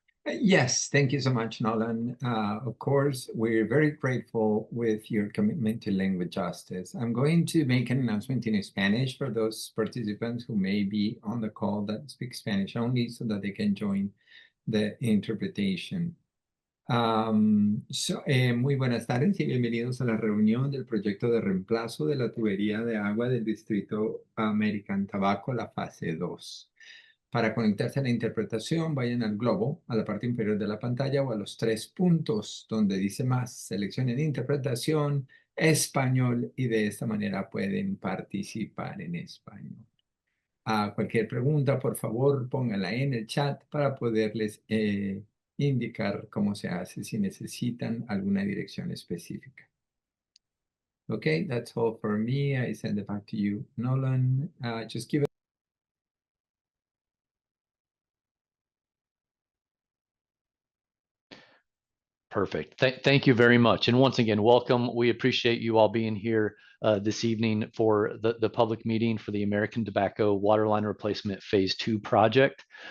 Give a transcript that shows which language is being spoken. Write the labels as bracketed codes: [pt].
[en] Yes, thank you so much, Nolan. Of course, we're very grateful with your commitment to language justice. I'm going to make an announcement in Spanish for those participants who may be on the call that speak Spanish only so that they can join the interpretation. [es] Muy buenas tardes y bienvenidos a la reunión del proyecto de reemplazo de la tubería de agua del distrito American Tobacco, la fase 2. Para conectarse a la interpretación, vayan al globo, a la parte inferior de la pantalla o a los 3 puntos donde dice más. Seleccionen interpretación, español y de esta manera pueden participar en español. A cualquier pregunta, por favor, póngala en el chat para poderles indicar cómo se hace si necesitan alguna dirección específica. [en] Okay, that's all for me. I send it back to you, Nolan. Just give it. Perfect. Thank you very much. And once again, welcome. We appreciate you all being here this evening for the public meeting for the American Tobacco Waterline Replacement Phase 2 project.